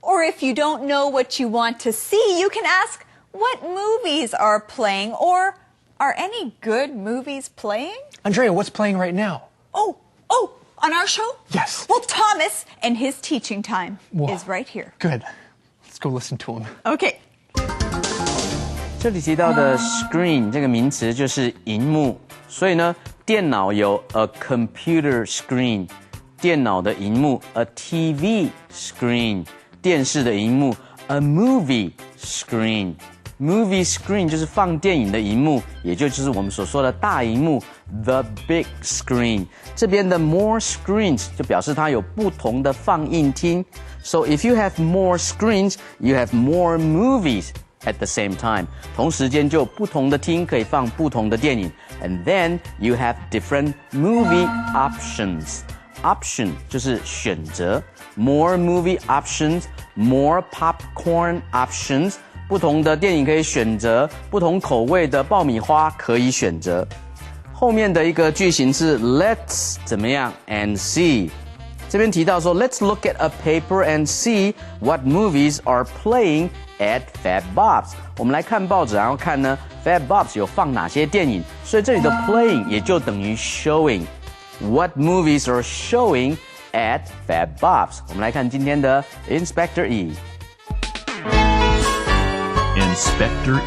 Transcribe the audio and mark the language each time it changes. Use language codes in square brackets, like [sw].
[en] Or if you don't know what you want to see, you can ask, what movies are playing? Or, are any good movies playing? Andrea, what's playing right now? Oh, on our show? Yes. Well, Thomas and his teaching time Whoa. is right here. Good. Let's go listen to him. Okay. [zh] 这里提到的 screen 这个名词就是荧幕，所以呢，电脑有 [en] a computer screen， [zh] 电脑的荧幕 [en] a TV screen， [zh] 电视的荧幕 [en] a movie screen。 Movie screen [zh] 就是放电影的荧幕，也就是我们所说的大荧幕 [en] the big screen。 [zh] 这边的 [en] more screens [zh] 就表示它有不同的放映厅。 [en] So if you have more screens, you have more movies at the same time. [zh] 同时间就有不同的厅可以放不同的电影。 [en] And then you have different movie options. Option [zh] 就是选择 [en] more movie options, more popcorn options。 [zh] 不同的电影可以选择，不同口味的爆米花可以选择。后面的一个句型是 Let's 怎么样 and see。这边提到说 [en] Let's look at a paper and see what movies are playing at Fat Bob's。 [zh] 我们来看报纸，然后看呢 Fat Bob's 有放哪些电影。所以这里的 playing 也就等于 showing。 [en] What movies are showing at Fat Bob's？ [zh] 我们来看今天的 Inspector E。Inspector